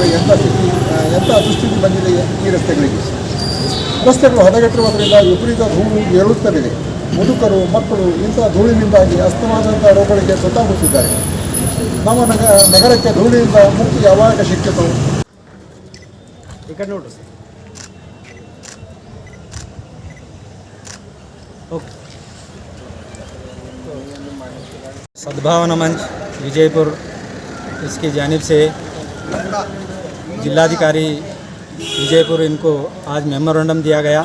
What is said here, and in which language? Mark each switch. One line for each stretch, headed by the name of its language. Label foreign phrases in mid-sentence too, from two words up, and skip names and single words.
Kannada: ಎಂಥ ದುಸ್ಥಿತಿ ಬಂದಿದೆ ಈ ರಸ್ತೆಗಳಿಗೆ. ರಸ್ತೆಗಳು ಹದಗೆಟ್ಟಿರುವುದರಿಂದ ವಿಪರೀತ ಧೂಳು ಏರುತ್ತಲಿದೆ. ಮುದುಕರು ಮಕ್ಕಳು ಇಂಥ ಧೂಳಿನಿಂದಾಗಿ ಅಸ್ತಮಾದಂಥ ರೋಗಗಳಿಗೆ ತುತ್ತಾಗುತ್ತಿದ್ದಾರೆ. ನಮ್ಮ ನಗರಕ್ಕೆ ಧೂಳಿನಿಂದ ಮುಕ್ತಿ ಯಾವಾಗ ಸಿಕ್ಕಿತು?
Hindi: सद्भावना मंच विजयपुर इसकी जानिब से जिलाधिकारी विजयपुर इनको आज मेमोरेंडम दिया गया।